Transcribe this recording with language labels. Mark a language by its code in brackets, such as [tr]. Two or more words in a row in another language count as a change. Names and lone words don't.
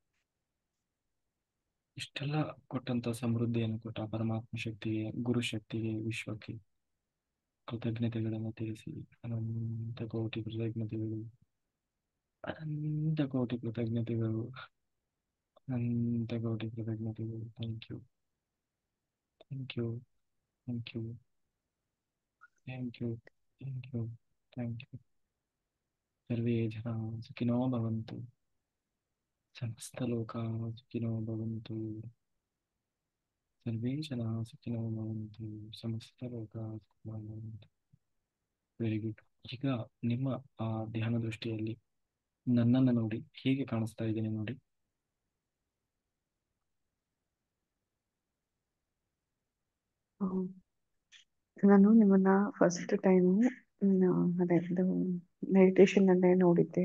[kn] ಇಷ್ಟೆಲ್ಲ ಕೊಟ್ಟಂತ ಸಮೃದ್ಧಿಯನ್ನು ಕೊಟ್ಟ ಪರಮಾತ್ಮ ಶಕ್ತಿಗೆ, ಗುರು ಶಕ್ತಿಗೆ, ವಿಶ್ವಕ್ಕೆ ಕೃತಜ್ಞತೆಗಳನ್ನು ತಿಳಿಸಿ. ಅನಂತ ಕೋಟಿ ಕೃತಜ್ಞತೆಗಳು, ಅನಂತ ಕೋಟಿ ಕೃತಜ್ಞತೆಗಳು, ಅನಂತ ಕೋಟಿ ಕೃತಜ್ಞತೆಗಳು. [en] thank you, thank you, thank you, thank you, thank you, thank you. [sa] ಸರ್ವೇ ಜನ ಸುಖಿನೋ ಭವಂತು, ಸಮಸ್ತ ಲೋಕ ಸುಖಿನೋ ಭವಂತು, ಸರ್ವೇ ಜನ ಸುಖಿನೋ ಭವಂತು, ಸಮಸ್ತ ಲೋಕ ಸುಖಿನೋ ಭವಂತು. [en] very good. [kn] ಈಗ ನಿಮ್ಮ ಆ ಧ್ಯಾನ ದೃಷ್ಟಿಯಲ್ಲಿ ನನ್ನನ್ನು ನೋಡಿ ಹೇಗೆ ಕಾಣಿಸ್ತಾ ಇದ್ದೇನೆ ನೋಡಿ. ನಾನು ನಿಮ್ಮನ್ನ [en] first time [kn] ಅದೇ ಮೆಡಿಟೇಷನ್ ಅಲ್ಲೇ ನೋಡಿದ್ದೆ.